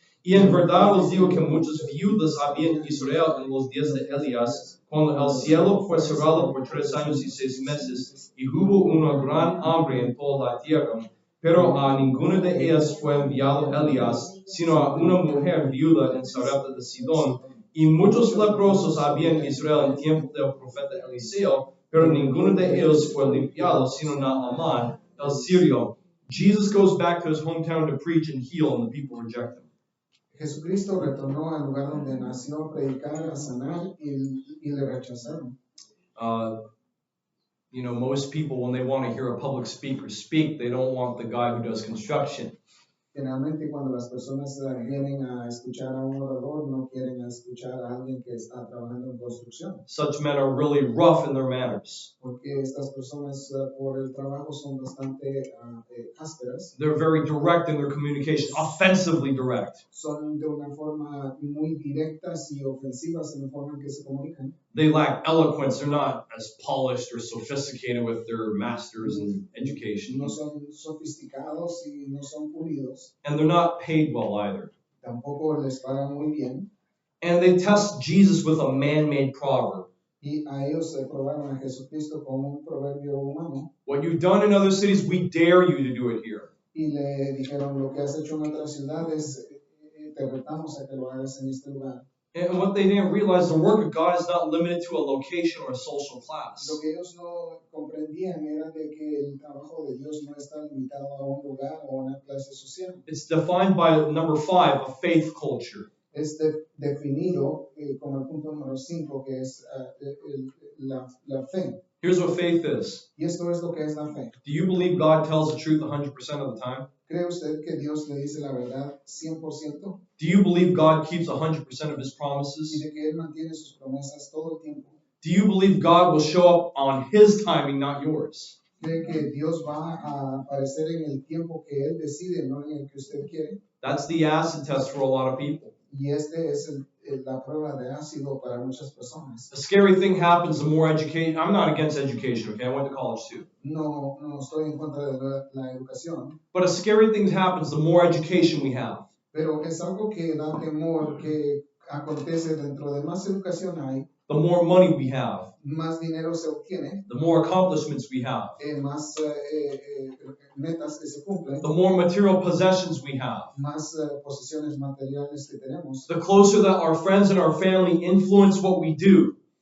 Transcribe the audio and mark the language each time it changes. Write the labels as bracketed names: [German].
[Spanish] Y en verdad os digo que muchas viudas había en Israel en los días de Elías, cuando el cielo fue cerrado por 3 años y 6 meses, y hubo una gran hambre en toda la tierra. Pero a ninguna de ellas fue enviado Elías, sino a una mujer viuda en Sarepta de Sidón. Y muchos leprosos había en Israel en tiempo del profeta Eliseo, pero ninguno de ellos fue limpiado, sino Naaman, el sirio. [English] Jesus goes back to his hometown to preach and heal, and the people reject him. [Spanish] Jesucristo retornó al lugar donde nació a predicar, a sanar y le rechazaron. [English] You know, most people, when they want to hear a public speaker speak, they don't want the guy who does construction. [Spanish] Generalmente cuando las personas vienen a escuchar a un orador, no quieren escuchar a alguien que está trabajando en construcción. [English] Such men are really rough in their manners. [Spanish] Porque estas personas por el trabajo son bastante ásperas. [English] They're very direct in their communication, offensively direct. [Spanish] Son de una forma muy directas y ofensivas en la forma en que se comunican. [English] They lack eloquence. They're not as polished or sophisticated with their masters in education. [Spanish] No son sofisticados y no son pulidos. [English] And they're not paid well either. [Spanish] Tampoco les pagan muy bien. [English] And they test Jesus with a man-made proverb. [Spanish] Y a ellos se probaron a Jesucristo con un proverbio humano. [English] What you've done in other cities, we dare you to do it here. [Spanish] Y le dijeron, lo que has hecho en otras ciudades, te retamos a que lo hagas en este lugar. [English] And what they didn't realize, the work of God is not limited to a location or a social class. [Spanish] Lo que ellos no comprendían era de que el trabajo de Dios no está limitado a un lugar o a una clase social. [English] It's defined by number 5, a faith culture. [Spanish] Es definido como el punto número 5, que es la fe. [English] Here's what faith is. [Spanish] Y esto es lo que es la fe. [English] Do you believe God tells the truth 100% of the time? [Spanish] ¿Cree usted que Dios le dice la verdad 100%? [English] Do you believe God keeps 100% of His [Spanish] Y [English] promises? [Spanish] de que Él mantiene sus promesas todo el tiempo. [English] Do you believe God will show up on His timing, not yours? [Spanish] ¿Cree que Dios va a aparecer en el tiempo que Él decide, no en el que usted quiere? [English] That's the acid test for a lot of people. [Spanish] Y este es la prueba de ácido para muchas personas. [English] A scary thing happens the more education. I'm not against education, okay? I went to college too. [Spanish] No estoy en contra de la educación, [English] But a scary thing happens the more education we have. [Spanish] pero es algo que da temor que acontece dentro de más educación hay, [English] The more money we have, [Spanish] más dinero se obtiene, [English] the more accomplishments we have, [Spanish] más metas que se cumplen, [English] the more material possessions we have, [Spanish] más posesiones materiales que tenemos. [English] the closer that our friends and our family influence what we do.